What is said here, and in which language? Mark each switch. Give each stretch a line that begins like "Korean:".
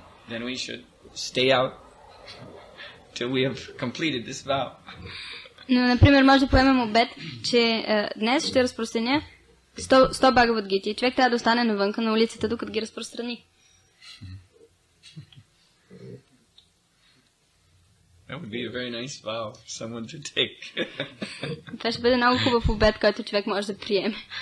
English: Then we should stay out till we have completed this vow.
Bulgarian: Но, например, може да поемем обет, че днес ще разпространя 100 Бхагавад Гити. Човек трябва да остане навънка на улицата, докато ги разпространи.
English: That would be a very nice vow for someone to take.
Bulgarian: Това ще бъде много хубав обет, който човек може да приеме.